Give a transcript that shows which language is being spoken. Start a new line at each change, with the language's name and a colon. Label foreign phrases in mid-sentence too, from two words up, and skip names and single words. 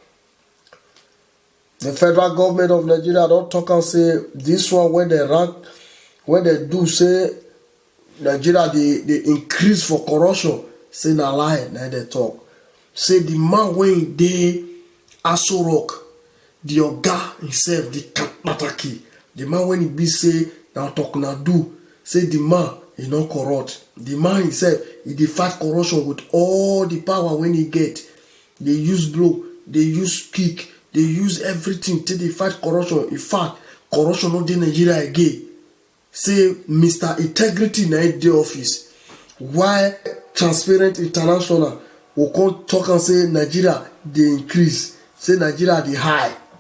Nigerian Pidgin: The federal government of Nigeria don talk and say this one when they rank, when they do say Nigeria they increase for corruption, say na lie, na they talk. Say the man wey dey Aso Rock, the oga himself, the pataki, the man when he be say na talk na do, say the man he not corrupt. The man himself, he dey fight corruption with all the power when he get. They use blow, they use kick, they use everything till they fight corruption. In fact, corruption not in Nigeria again. Say Mr. Integrity na the office. Why Transparent International will come talk and say Nigeria they increase, say Nigeria they high.